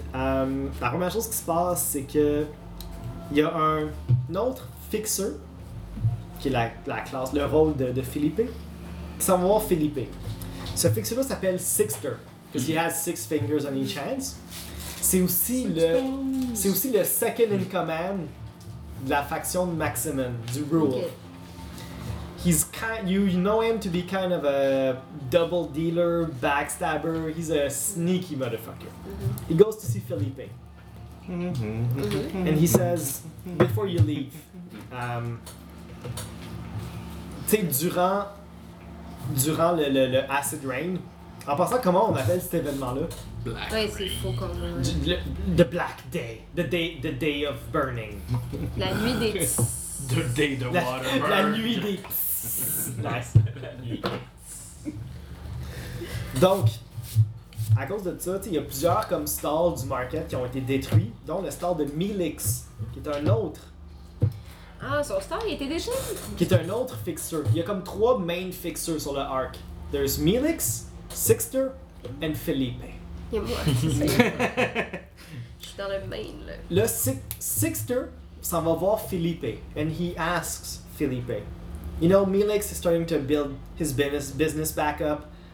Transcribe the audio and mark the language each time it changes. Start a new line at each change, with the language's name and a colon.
French: La première chose qui se passe, c'est que il y a un autre fixeur, qui est la classe, le rôle de Philippe, qui s'en va voir Philippe. Ce fixeur-là s'appelle
English: Sixter, because he has six fingers on each hand.
French: C'est aussi le
English: second in command
French: de la faction de Maximin, du Rule.
English: Okay. He's you know him to be kind of a double dealer, backstabber, he's a sneaky motherfucker. Mm-hmm. He goes to see Philippe. Mm-hmm. And he says, before you leave,
French: tu sais, durant le acid rain, en passant, comment on appelle cet événement-là? Black. Ouais, c'est faux comme.
English: The Black Day. The day of burning.
French: La nuit des.
English: The day the water burns.
French: La nuit des. Nice. La nuit des. Donc. À cause de ça, il y a plusieurs comme stalls du market qui ont été détruits, dont le stall de Milix, qui est un autre. Ah, son stall, il était déjà. Qui est un autre fixeur. Il y a comme trois main fixeurs sur le arc.
English: There's Milix, Sixter, and Philippe.
French: Il y a moi, c'est ça. Je suis dans le main, là. Le Sixter s'en va voir Philippe,
English: and he asks Philippe, you know, Milix is starting to build his business back up.